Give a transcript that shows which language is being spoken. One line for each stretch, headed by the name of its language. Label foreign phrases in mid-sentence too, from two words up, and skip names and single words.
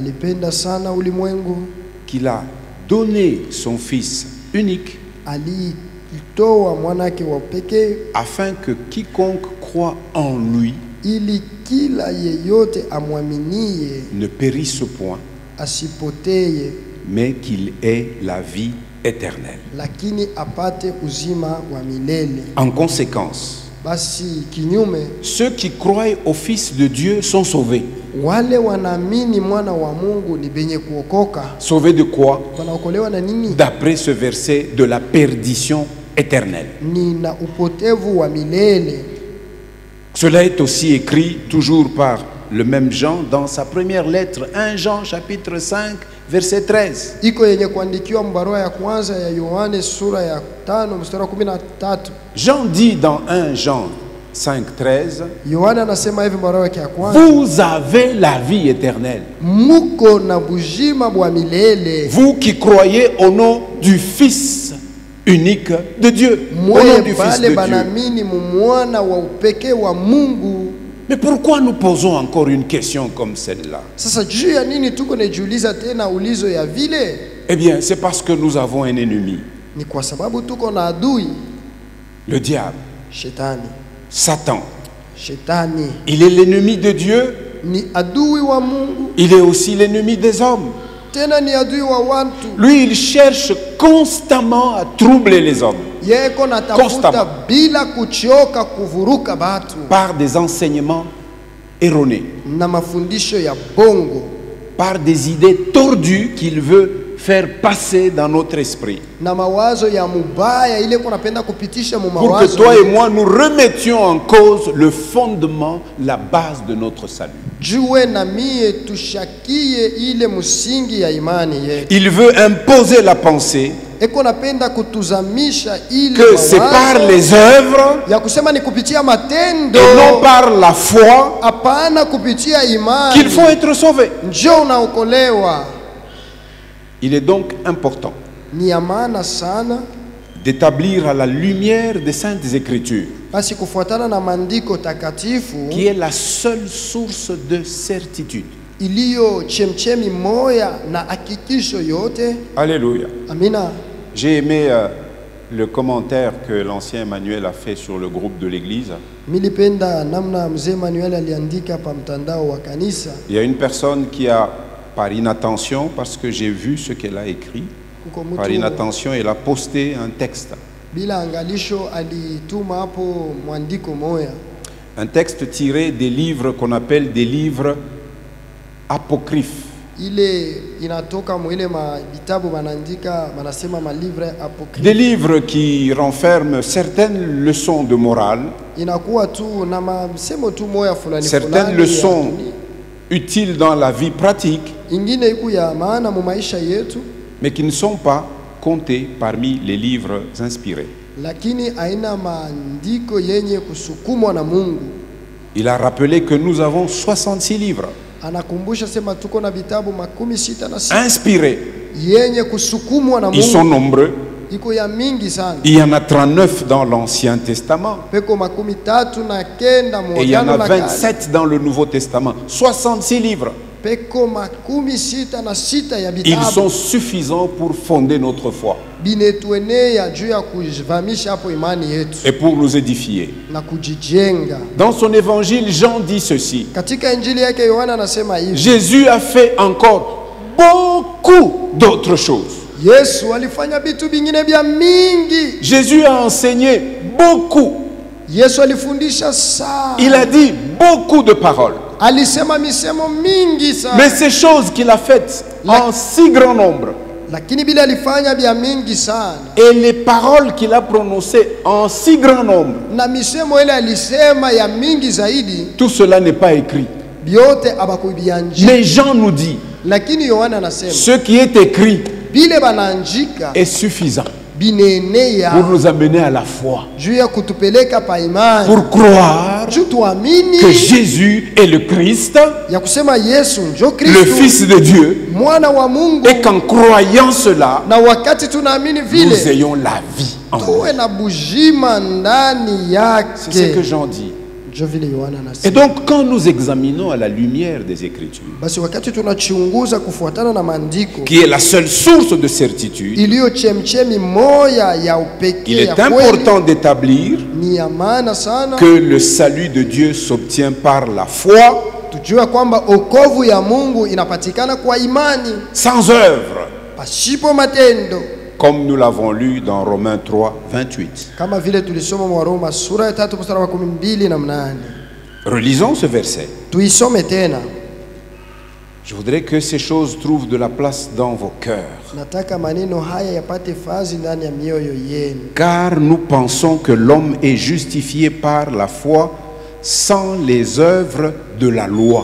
French: qu'il a donné son Fils unique afin que quiconque croit en lui ne périsse point, mais qu'il ait la vie éternelle. En conséquence, ceux qui croient au Fils de Dieu sont sauvés.
Swahili: Wale wanaamini mwana wa Mungu ni benye kuokoka.
French: Sauvés de quoi?
Swahili: Wanaokolewa na nini?
French: D'après ce verset, de la perdition éternelle.
Swahili: Ni na upotevu wa milele.
French: Cela est aussi écrit toujours par le même Jean dans sa première lettre, 1 Jean chapitre 5 verset 13.
Swahili: Iko yenye kuandikiwa mbarua ya kwanza ya Yohane sura ya 5 mstari wa 13.
French: Jean dit dans 1 Jean 5 13,
Swahili: Yohane anasema hivi mbarua yake ya kwanza,
French: vous avez la vie éternelle,
Swahili: muko na bujima bwa milele,
French: vous qui croyez au nom du Fils unique de Dieu, au nom
Swahili: mwe
French: du Fils
Swahili: bale
French: de Dieu.
Swahili: banamini mumwana wa upekee wa Mungu.
French: Mais pourquoi nous posons encore une question comme celle-là?
Swahili: Sasa juu ya nini tuko nejiuliza tena ulizo ya vile?
French: Eh bien, c'est parce que nous avons un ennemi,
Swahili: Ni kwa sababu tuko na adui,
French: le diable,
Swahili: shetani.
French: Satan.
Swahili: Shetani
French: Il est l'ennemi de Dieu,
Swahili: ni adui wa Mungu,
French: il est aussi l'ennemi des hommes.
Swahili: tena ni adui wa watu.
French: Lui, il cherche constamment à troubler les hommes
Swahili: Yeko natafuta
French: Constamment.
Swahili: bila kuchoka kuvuruka batu
French: par des enseignements erronés,
Swahili: na mafundisho ya bongo
French: par des idées tordues qu'il veut faire passer dans notre esprit,
Swahili: na mawazo ya mubaya ile kunapenda kupitisha mu
French: pour que
Swahili: mawazo
French: toi et moi nous remettions en cause le fondement, la base de notre salut.
Swahili: jue na mie tushakie ile msingi ya imani yetu.
French: Il veut imposer la pensée
Swahili: Eko napenda kutuzamisha ile
French: que c'est par
Swahili: mawazo
French: les œuvres
Swahili: ya kusema ni kupitia matendo
French: et non par la foi
Swahili: hapana kupitia imani
French: qu'il faut être sauvé.
Swahili: njoo unaokolewa.
French: Il est donc important
Swahili: Ni ya maana sana
French: d'établir à la lumière des Saintes Écritures,
Swahili: basi kufuatana na maandiko takatifu
French: qui est la seule source de certitude.
Swahili: iliyo chemchemi moya na hakikisho yote.
French: Alléluia.
Swahili: Amina.
French: J'ai aimé le commentaire que l'ancien Emmanuel a fait sur le groupe de l'église.
Swahili: Milipenda namna mzee Manuel aliandika pa mtandao wa kanisa.
French: Il y a une personne qui a, par inattention, parce que j'ai vu ce qu'elle a écrit,
Swahili: Kuko
French: par
Swahili: mtu
French: inattention, elle a posté un texte.
Swahili: bila angalisho alituma hapo mwandiko moya,
French: Un texte tiré des livres qu'on appelle des livres apocryphes.
Swahili: ile inatoka mwile vitabu banandika banasema malivre apokrife.
French: Des livres qui renferment certaines leçons de morale,
Swahili: Inakuwa tu na msemo tu moya fulani
French: certaines
Swahili: fulani
French: leçons
Swahili: ya dunia.
French: utiles dans la vie pratique,
Swahili: Ingine iku ya maana mu maisha yetu,
French: mais qui ne sont pas comptées parmi les livres inspirés.
Swahili: lakini haina maandiko yenye kusukumwa na Mungu.
French: Il a rappelé que nous avons 66 livres
Swahili: Anakumbusha sema tuko na vitabu 66
French: inspirés.
Swahili: yenye kusukumwa na
French: Ils sont
Swahili: Mungu.
French: nombreux.
Swahili: Iko ya mingi sana.
French: Il y en a 39 dans l'Ancien Testament
Swahili: Peko 39 mu
French: et il y en a
Swahili: Agano la Kale.
French: 27 dans le Nouveau Testament. 66 livres.
Swahili: Peko 66 ya
French: Ils
Swahili: vitabu
French: sont suffisants pour fonder notre foi
Swahili: binetuenea juu ya kuvamisha hapo imani yetu
French: et pour nous édifier.
Swahili: na kujijenga.
French: Dans son évangile, Jean dit ceci.
Swahili: Katika injili yake Yohana anasema hivi,
French: Jésus a fait encore beaucoup d'autres choses.
Swahili: Yesu alifanya vitu vingine vya mingi.
French: Jésus a enseigné beaucoup.
Swahili: Yesu alifundisha sana.
French: Il a dit beaucoup de paroles.
Swahili: Alisema misemo mingi sana.
French: Mais ces choses qu'il a faites en si grand nombre
Swahili: Lakini bila alifanya vya mingi sana.
French: et les paroles qu'il a prononcées en si grand nombre,
Swahili: Na misemo ile alisema ya mingi zaidi,
French: tout cela n'est pas écrit.
Swahili: vyote abakubianjika.
French: Mais Jean nous dit,
Swahili: Lakini Yohana anasema
French: ce qui est écrit
Swahili: bile banaanjika
French: est suffisant
Swahili: binenea
French: pour nous amener à la foi,
Swahili: juu ya kutupeleka pa imani,
French: pour croire
Swahili: juu tuamini
French: que Jésus est le Christ,
Swahili: ya kusema Yesu njo
French: le
Swahili: Kristo
French: Fils de Dieu,
Swahili: mwana wa Mungu,
French: et qu'en croyant cela,
Swahili: na wakati tunaamini
French: nous
Swahili: vile
French: ayons la vie en nous.
Swahili: tuwe na bujima ndani
French: C'est ce que
Swahili: yake.
French: Jean dit.
Swahili: Njo vile Yohana
French: Et
Swahili: anasema.
French: donc, quand nous examinons à la lumière des Écritures,
Swahili: Basi wakati tunachunguza kufuatana na maandiko
French: qui est la seule source de certitude,
Swahili: iliyo chemchemi moya ya
French: il
Swahili: upekee
French: est
Swahili: ya kweli,
French: important d'établir
Swahili: ni ya maana sana
French: que le salut de Dieu s'obtient par la foi,
Swahili: tujue kwamba okovu ya Mungu inapatikana kwa imani
French: sans œuvre,
Swahili: pasipo matendo,
French: comme nous l'avons lu dans Romains 3, 28.
Swahili: kama vile tulisoma mwa Roma sura ya 3 mstari wa 12 na 8.
French: Relisons ce verset.
Swahili: Tuisome tena.
French: Je voudrais que ces choses trouvent de la place dans vos cœurs.
Swahili: Nataka maneno haya yapate fazi ndani ya mioyo yenu.
French: Car nous pensons que l'homme est justifié par la foi sans les œuvres de la loi.